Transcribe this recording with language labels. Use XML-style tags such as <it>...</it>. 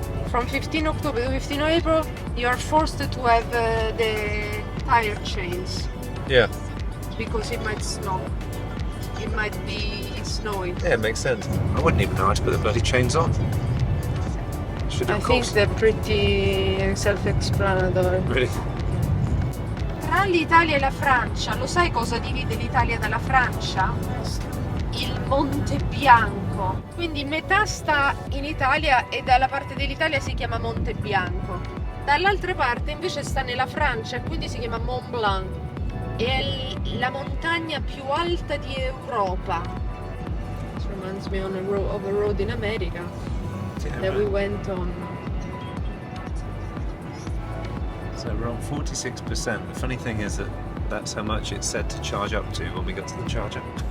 <en>From 15 October to 15 April, you are forced to have the tire chains. Yeah. Because it might snow. It might be snowing. Yeah, it makes sense. I wouldn't even know how to put the bloody chains on. Should have I think they're pretty self-explanatory. Really?</en> <it>Tra l'Italia e la Francia, lo sai cosa divide l'Italia dalla Francia? Il Monte Bianco. Quindi metà sta in Italia e dalla parte dell'Italia si chiama Monte Bianco. Dall'altra parte invece sta nella Francia e quindi si chiama Mont Blanc. È la montagna più alta di Europa.</it> <en>This reminds me of a road in America that we went on. So we're on 46%. The funny thing is that that's how much it said to charge up to when we got to the charger.</en>